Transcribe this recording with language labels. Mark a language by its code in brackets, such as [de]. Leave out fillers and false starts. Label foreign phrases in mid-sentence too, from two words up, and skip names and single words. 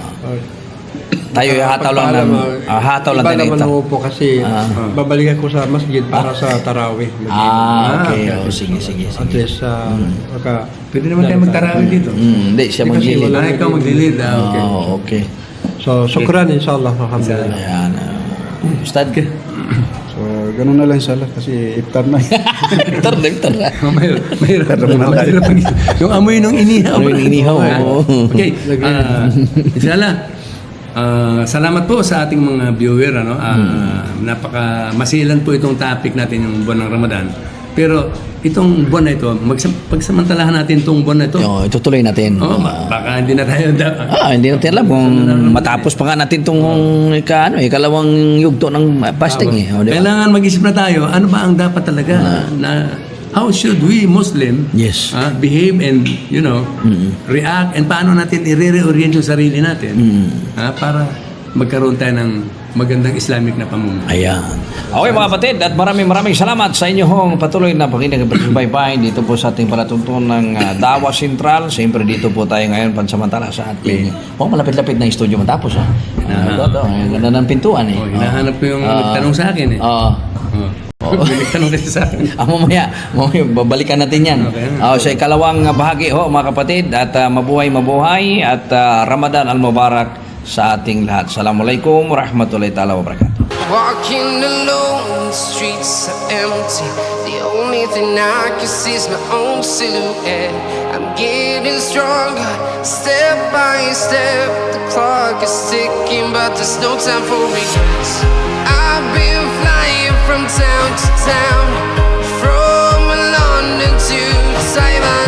[tl] Tayo hataw lang hataw lang tayo Iba naman ito. ako po kasi babalikan ko sa masjid para sa tarawih. Okay. Sige. At least, Pwede naman tayo magtarawih dito. Hindi, siya mag-gilid. Ikaw mag-lead. Okay. Okay. So, [ar] shukran inshallah. Alhamdulillah. [tl] Ayan. Ustad ka. So, ganun na lang inshallah kasi iftar na. Iftar na. Mahirap. Yung amoy ng inihaw. Amoy ng inihaw, oo. Okay. Inshallah. Salamat po sa ating mga viewer. Napaka masilan po itong topic natin yung buwan ng Ramadan. Pero itong buwan na ito, pagsamantalahan natin itong buwan na ito. Itutuloy natin. Baka hindi na tayo hindi natin alam kung matapos pa nga natin itong ikalawang yugto ng fasting. Diba? Kailangan mag-isip na tayo, ano ba ang dapat talaga na [en] how should we Muslim behave and react [tl] and paano natin i-reorient yung sarili natin para magkaroon tayo ng magandang Islamic na pamumuhay. Ayan. Okay mga kapatid, at maraming salamat sa inyong patuloy na pakinig at pagsubaybay dito po sa ating palatuntunan ng Dawa Central. Siyempre dito po tayo ngayon pansamantala sa ating malapit-lapit na studio matapos. Ganda ng pintuan eh. Hinahanap ko yung nagtanong sa akin eh. Nagtanong kasi sa akin. Mamaya, babalikan natin yan. Sa ikalawang bahagi mga kapatid, at mabuhay at [ar] Ramadan al-Mubarak [tl] sa ating lahat. [ar] Assalamualaikum warahmatullahi ta'ala wabarakatuh. [en] Walking alone, the streets are empty. The only thing I can see is my own silhouette. I'm getting stronger, step by step. The clock is ticking, but there's no time for regrets. I've been flying from town to town, from London to Taiwan.